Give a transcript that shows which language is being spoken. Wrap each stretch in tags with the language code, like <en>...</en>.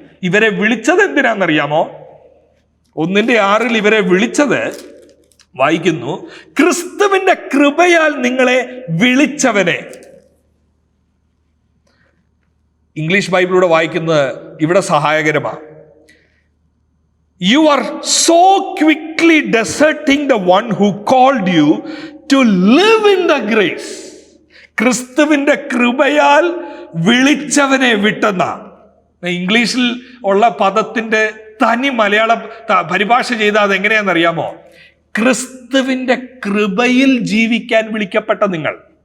<ml>ഇവരെ വിളിച്ചത് എന്തിനാണെന്നറിയാമോ? 1-6 ഇവരെ വിളിച്ചത് വായിക്കുന്നു, ക്രിസ്തുവിന്റെ കൃപയാൽ നിങ്ങളെ വിളിച്ചവനെ. ഇംഗ്ലീഷ് ബൈബിളിലൂടെ വായിക്കുന്നത് ഇവിടെ സഹായകരമാണ്.</ml> <en>You are so quickly deserting the one who called you to live in the grace.</en> <ml>ക്രിസ്തുവിന്റെ കൃപയാൽ വിളിച്ചവനെ വിട്ടെന്ന ഇംഗ്ലീഷിൽ ഉള്ള പദത്തിന്റെ തനി മലയാള പരിഭാഷ ചെയ്താൽ അത് എങ്ങനെയാണെന്നറിയാമോ? ക്രിസ്തുവിന്റെ കൃപയിൽ ജീവിക്കാൻ വിളിക്കപ്പെട്ട നിങ്ങൾ.</ml>